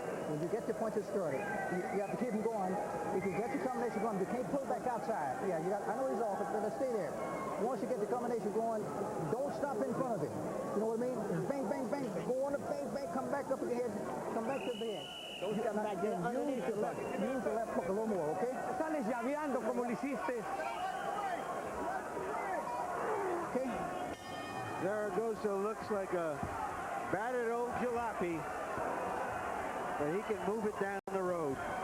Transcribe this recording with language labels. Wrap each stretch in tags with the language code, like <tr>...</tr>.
<en>When you get your punches started, you have to keep them going. If you get your combination going, you can't pull back outside. Yeah, I know he's off, but stay there. Once you get the combination going, don't stop in front of him. You know what I mean? Bang, bang, bang. Go on the bang, bang. Come back up with your head. Come back to the head. Don't come back there. Use the left hook a little more, okay?</en> <es>Están llaveando como lo hiciste.</es> <en>Okay. Zaragoza looks like a battered old jalopy, but he can move it down the road.</en>